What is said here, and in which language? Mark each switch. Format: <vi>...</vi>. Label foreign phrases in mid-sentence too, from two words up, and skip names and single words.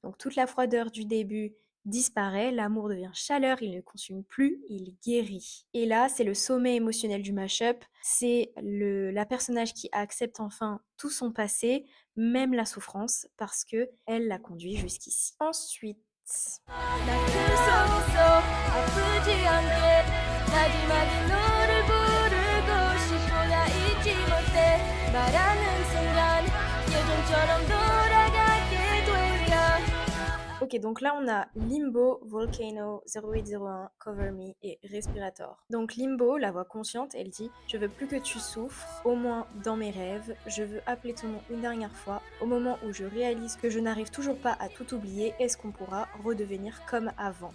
<fr>Donc toute la froideur du début disparaît, l'amour devient chaleur, il ne consume plus, il guérit. Et là, c'est le sommet émotionnel du mashup, c'est la personnage qui accepte enfin tout son passé, même la souffrance, parce que elle l'a conduit jusqu'ici. Ensuite,</fr> <ko>아프지 않게 마지막에 너를 부르고 싶어 나 잊지 못해 말하는 순간 예전처럼 돌아가게 되면</ko> <fr>ok, donc là on a Limbo, Volcano, 0801, Cover Me et Respirator. Donc Limbo, la voix consciente, elle dit « Je veux plus que tu souffres, au moins dans mes rêves, je veux appeler ton nom une dernière fois. Au moment où je réalise que je n'arrive toujours pas à tout oublier, est-ce qu'on pourra redevenir comme avant ?»</fr>